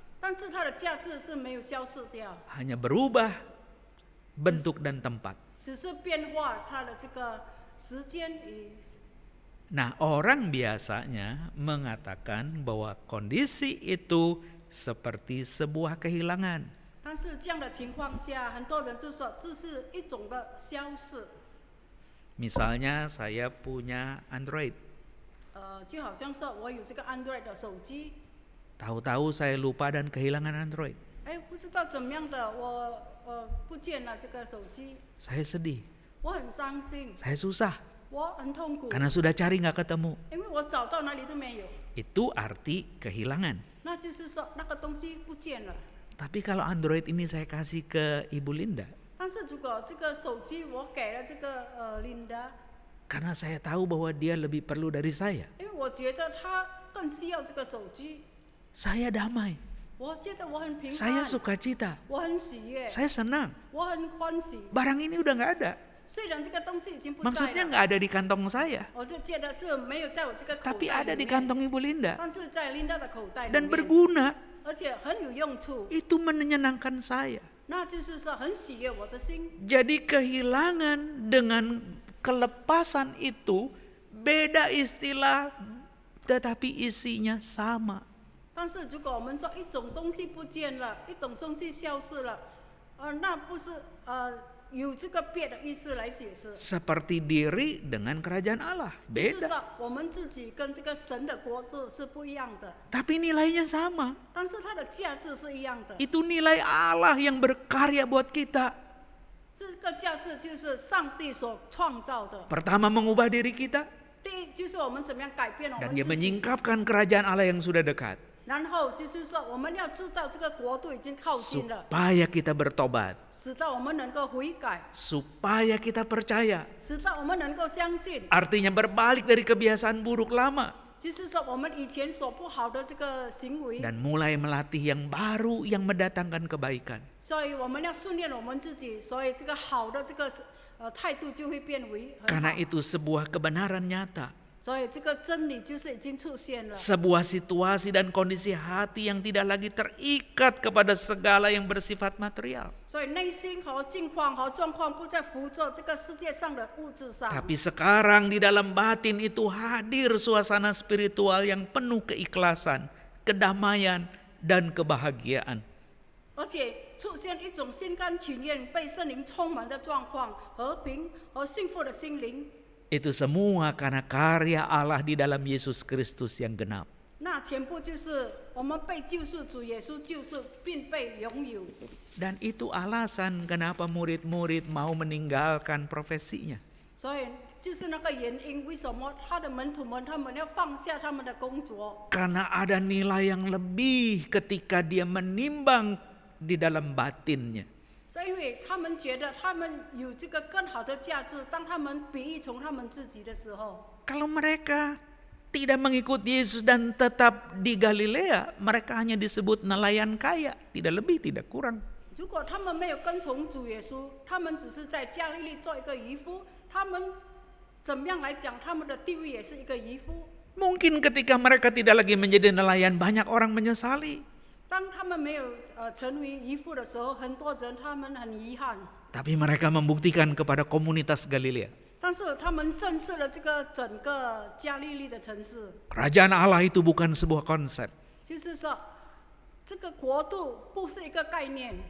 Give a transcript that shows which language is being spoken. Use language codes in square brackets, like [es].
[zh] 但是它的价值是没有消失掉， [id] hanya berubah bentuk dan tempat. [zh] 只是变化它的这个时间与。 [id] Nah, orang biasanya mengatakan bahwa kondisi itu seperti sebuah kehilangan. [zh] 但是这样的情况下，很多人就说这是一种的消逝。 [id] Misalnya saya punya Android, [zh] 就好像说我有这个 Android 的手机， [id] tahu-tahu saya lupa dan kehilangan Android. [zh] 不知道怎么样的，我不见了这个手机， [id] Saya sedih, [zh] 我很伤心， [id] saya susah [zh] 我很痛苦， [id] karena sudah cari nggak ketemu. [zh] 因为我找到哪里都没有。 [id] Itu arti kehilangan. [zh] 那就是说那个东西不见了。 [id] Tapi kalau Android ini saya kasih ke Ibu Linda, [zh] 但是如果这个手机我给了这个Linda， [id] karena saya tahu bahwa dia lebih perlu dari saya, [zh] 因为我觉得她更需要这个手机， [id] saya damai, [zh] 我觉得我很平 [id] saya sukacita, [zh] 我很喜悦， [id] saya senang. [zh] 我很欢喜。 [id] Barang ini udah nggak ada. [zh] 虽然这个东西已经不在 [id] Maksudnya [zh] 了， [id] nggak ada di kantong saya, [zh] 我就觉得是没有在我这个口 [id] tapi [zh] 袋 [id] ada [zh] 里 [id] di kantong Ibu Linda [zh] 但是在 Linda 的口袋里 [id] dan berguna. [zh] 而且很有用处。 [id] Itu menyenangkan saya. [zh] 那就是说很喜悦我的心。 [id] Jadi kehilangan dengan kelepasan itu beda istilah, tetapi isinya sama. [zh] 但是如果我们说一种东西不见了，一种东西消失了，那不是有这个别的意思来解释。 [id] Seperti diri dengan kerajaan Allah, [zh] 就是说我们自己跟这个神的国度是不一样的， [id] Tapi nilainya sama. [zh] 但是它的价值是一样的。 [id] Itu nilai Allah yang berkarya buat kita. [zh] 这个价值就是上帝所创造的。 [id] Pertama mengubah diri kita [zh] 第一就是我们怎么样改变我 [id] dan [zh] 们 [id] dia [zh] 自己， [id] menyingkapkan kerajaan Allah yang sudah dekat. [zh] 然后就是说我们要知道这个国度已经靠近了， [id] Supaya kita bertobat, [zh] 使到我们能够悔改， [id] supaya kita percaya. [zh] 使到我们能够相信。 [id] Artinya berbalik dari kebiasaan buruk lama [zh] 就是说我们以前所不好的这个行为， [id] dan mulai melatih yang baru yang mendatangkan kebaikan. [zh] 所以我们要训练我们自己，所以这个好的这个态度就会变为很 [id] Karena [zh] 好。 [id] itu sebuah kebenaran nyata, [zh] 所以这个真理就是已经出现了。 [id] sebuah situasi dan kondisi hati yang tidak lagi terikat kepada segala yang bersifat material. [zh] 所以内心和境况和状况不再浮着这个世界上的物质上， [id] Tapi sekarang di dalam batin itu hadir suasana spiritual yang penuh keikhlasan, kedamaian, dan kebahagiaan. [zh] 而且出现一种心甘情愿被圣灵充满的状况，和平和幸福的心灵。 [id] Itu semua karena karya Allah di dalam Yesus Kristus yang genap. [zh] 那全部就是我们被救赎主耶稣救赎，并被拥有。 [id] Dan itu alasan kenapa murid-murid mau meninggalkan profesinya. [zh] 所以就是那个原因，为什么他的门徒们他们要放下他们的工作？ [id] Karena ada nilai yang lebih ketika dia menimbang di dalam batinnya. [zh] 是因为他们觉得他们有这个更好的价值，当他们比喻从他们自己的时候， [id] Kalau mereka tidak mengikuti Yesus dan tetap di Galilea, mereka hanya disebut nelayan kaya, tidak lebih tidak kurang. [zh] 如果他们没有跟从主耶稣，他们只是在加利利做一个渔夫，他们怎么样来讲，他们的地位也是一个渔夫。 [id] Mungkin ketika mereka tidak lagi menjadi nelayan, banyak orang menyesali. [zh] 当他们没有成为渔夫的时候，很多人他们很遗憾。 [id] Tapi mereka membuktikan kepada komunitas Galilea. [zh] 但是他们震慑了这个整个加利利的城市， [id] Kerajaan Allah itu bukan sebuah konsep. [zh] 就是说，这个国度不是一个概念，